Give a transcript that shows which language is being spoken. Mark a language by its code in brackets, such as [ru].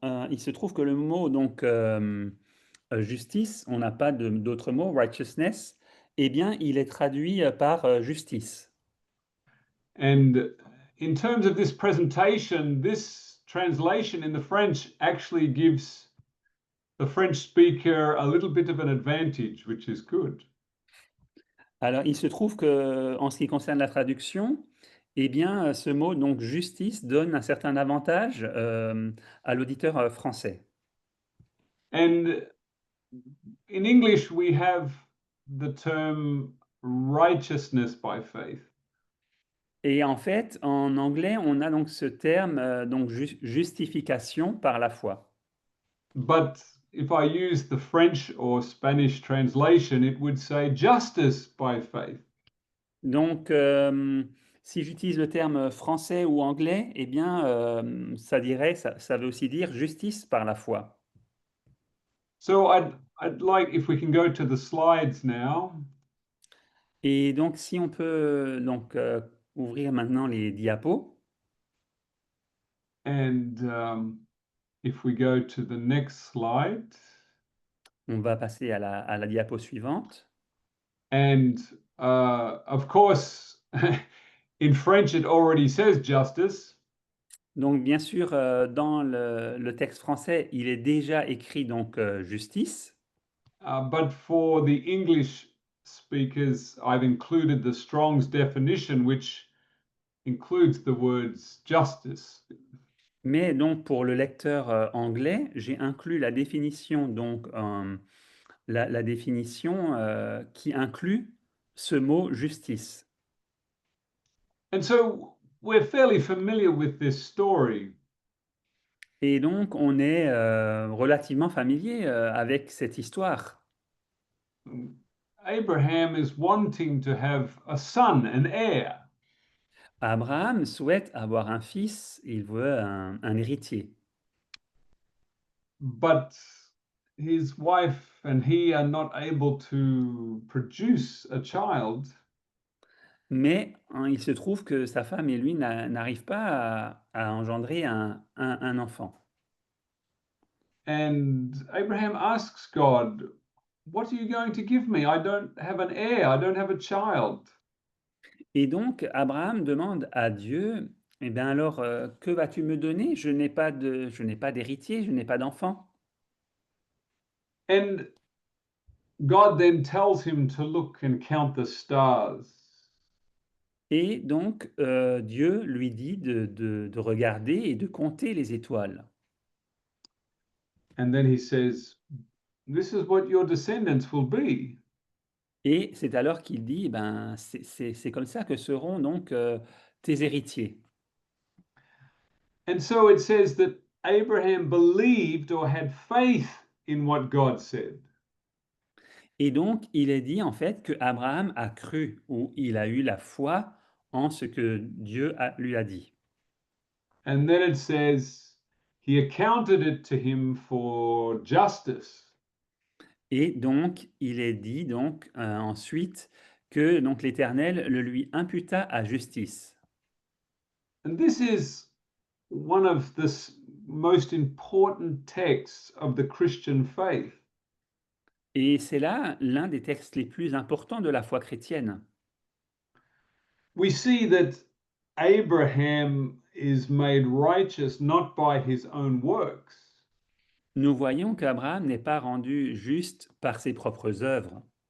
[fr] Il se trouve que le mot, donc, justice, on n'a pas d'autre mot, righteousness, eh bien, il est traduit par justice. [en] And in terms of this presentation, this translation in the French actually gives the French speaker a little bit of an advantage, which is good. [fr] Alors, il se trouve que, en ce qui concerne la traduction, eh bien, ce mot, donc justice, donne un certain avantage à l'auditeur français. [en] And in English, we have the term righteousness by faith. [fr] Et en fait, en anglais, on a donc ce terme, donc justification par la foi. [en] But if I use the French or Spanish translation, it would say justice by faith. [fr] Donc, si j'utilise le terme français ou anglais, eh bien, ça veut aussi dire justice par la foi. [en] So I'd like if we can go to the slides now. [fr] Et donc, si on peut donc ouvrir maintenant les diapos. [en] And if we go to the next slide. [fr] On va passer à la diapo suivante. [en] And of course, in French, it already says justice. [fr] Donc, bien sûr, dans le texte français, il est déjà écrit donc justice. [en] But for the English speakers, I've included the Strong's definition, which includes the words justice. [fr] Mais donc, pour le lecteur anglais, j'ai inclus la définition, donc la définition qui inclut ce mot justice. [en] And so we're fairly familiar with this story. [fr] Et donc, on est relativement familier avec cette histoire. [en] Abraham is wanting to have a son, an heir. [fr] Abraham souhaite avoir un fils, il veut un héritier. [en] But his wife and he are not able to produce a child. [fr] Mais il se trouve que sa femme et lui n'arrivent pas à engendrer un enfant. [en] And Abraham asks God, "What are you going to give me? I don't have an heir, I don't have a child." [fr] Et donc Abraham demande à Dieu, eh bien alors, que vas-tu me donner? Je n'ai pas d'héritier, je n'ai pas d'enfant. [en] And God then tells him to look and count the stars. [fr] Et donc Dieu lui dit de regarder et de compter les étoiles. [en] And then he says, "This is what your descendants will be." [fr] Et c'est alors qu'il dit, ben, c'est comme ça que seront donc tes héritiers. [en] And so it says that Abraham believed or had faith in what God said. [fr] Et donc, il est dit en fait que Abraham a cru ou il a eu la foi en ce que Dieu lui a dit. [en] And then it says, he accounted it to him for justice. [fr] Et donc, il est dit donc ensuite que donc l'Éternel le lui imputa à justice. [en] And this is one of the most important texts of the Christian faith. [fr] Et c'est là l'un des textes les plus importants de la foi chrétienne. [en] We see that Abraham is made righteous not by his own works, [fr] Nous voyons qu'Abraham n'est pas rendu juste par ses propres œuvres,